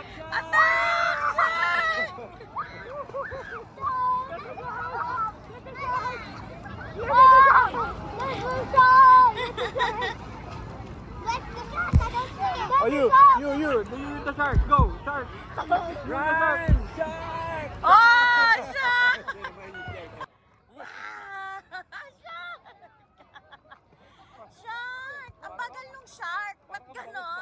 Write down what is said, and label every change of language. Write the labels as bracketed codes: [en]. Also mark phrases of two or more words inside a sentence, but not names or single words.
[tl] Atak! [en] Oh, you, the shark, go, shark. Run, shark. Oh, shark! Wow! Shark! Shark! [tl] Ang bagal nung shark. Ba't ganun?